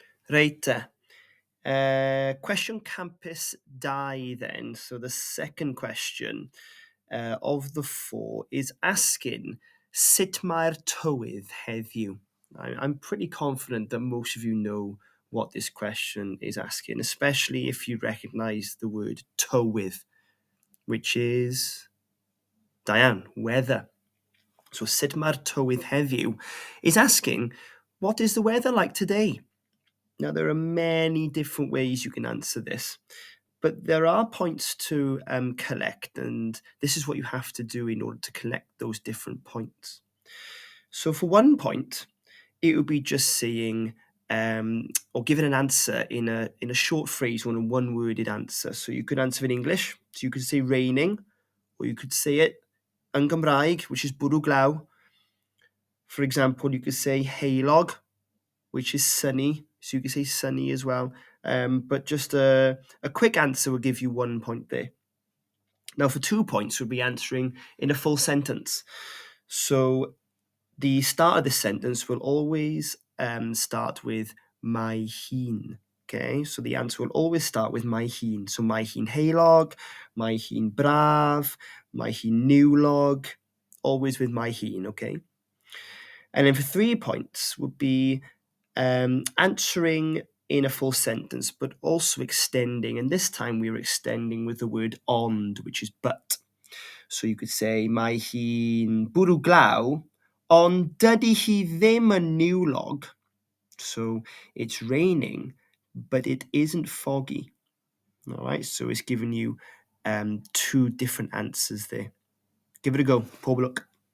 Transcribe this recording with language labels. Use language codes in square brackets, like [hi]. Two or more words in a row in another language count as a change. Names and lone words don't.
[cy] Reit te. Cwestiwn Campus 2 then. [en] So the second question of the 4 is asking, [cy] sut mae'r tywydd heddiw? [en] I'm pretty confident that most of you know what this question is asking, especially if you recognise the word tywydd, which is, [cy] da iawn, weather. [en] So [cy] sut mae'r tywydd heddiw [en] is asking, what is the weather like today? Now, there are many different ways you can answer this, but there are points to collect, and this is what you have to do in order to collect those different points. So for 1 point, it would be just saying or giving an answer in a short phrase or in a one-worded answer. So you could answer in English, so you could say raining, or you could say it [cy] yn Gymraeg, [en] which is [cy] bwrw glaw. [en] For example, you could say heulog, which is sunny, so you could say sunny as well. But just a quick answer will give you 1 point there. Now, for 2 points, we'll be answering in a full sentence. So the start of this sentence will always start with [cy] mae hun. [en] Okay, so the answer will always start with [cy] mae hun. So mae hi'n heulog, mae hi'n braf, mae hi'n niwlog, [en] always with [cy] mae hun, [en] okay? And then for 3 points would be answering in a full sentence, but also extending. And this time we were extending with the word ond, which is but. So you could say, [cy] mae hi'n bwrw glaw, ond dydy hi ddim yn niwlog. [en] So it's raining, but it isn't foggy. All right, so it's giving you 2 different answers there. Give it a go. [cy] Pob lwc.